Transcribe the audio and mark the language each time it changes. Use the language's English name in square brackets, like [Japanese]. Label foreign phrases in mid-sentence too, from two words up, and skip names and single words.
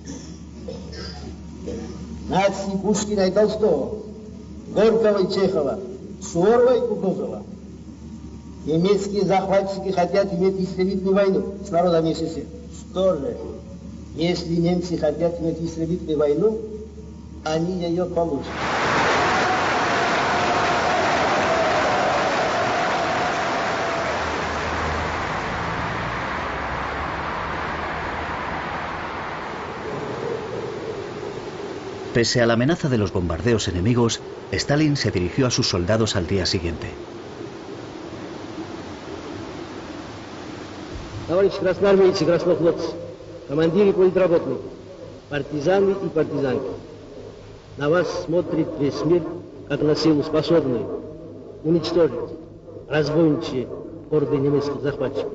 [Russian] Нации Пушкина и Толстого, Горького и Чехова, Суворова и Кутузова. Немецкие захватчики хотят иметь истребительную войну с народами СССР. Что же, если немцы хотят иметь истребительную войну, они ее получат. [Spanish] Pese a la amenaza de los bombardeos enemigos, Stalin se dirigió a sus soldados al día siguiente. [Russian] Товарищи красноармейцы, краснофлотцы, командиры политработников, партизаны и партизанки, на вас смотрит весь мир, как на силу способную уничтожить разбойничьи орды немецких захватчиков.